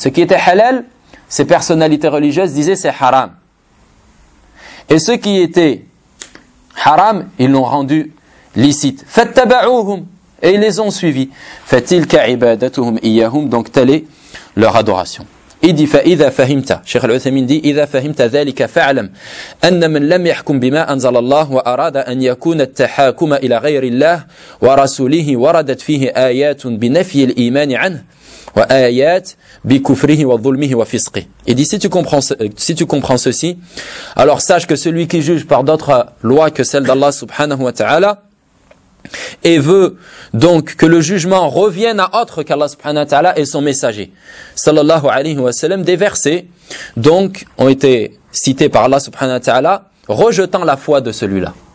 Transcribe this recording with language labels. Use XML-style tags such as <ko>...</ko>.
<fr>Ce qui était halal, ces personnalités religieuses disaient c'est haram, et ce qui était haram, ils l'ont rendu licite.</fr> <ar>Fattaba'uhum,</ar> <fr>et ils les ont suivis.</fr> <ar>Fatilka ibadatuhum iyyahum,</ar> <fr>donc telle est leur adoration. Il dit,</fr> <ar>فَإِذَا فَهِمْتَ,</ar> <fr>Cheikh Al-Uthaymeen dit,</fr> <ar>إِذَا فَهِمْتَ ذَلِكَ فَعْلَمْ أَنَّ مَنْ لَمْ يَحْكُمْ بِمَا أَنْزَلَ اللَّهُ وَأَرَادَ أَنْ يَكُونَ التَّحَاكُمَ إِلَى غَيْرِ اللَّهِ وَرَسُولِهِ وَرَدَتْ فِيهِ آيَاتٌ بِنَفْيِ الْإِيمَانِ عَنْهُ وآيات بكفره وظلمه وفسقه.</ar> <fr>Il dit, si tu comprends ceci, alors sache que celui qui juge par d'autres lois que celles d'Allah subhanahu wa ta'ala et veut donc que le jugement revienne à autre qu'Allah subhanahu wa ta'ala et son messager sallallahu alayhi wa sallam, des versets donc ont été cités par Allah subhanahu wa ta'ala rejetant la foi de celui-là.</fr>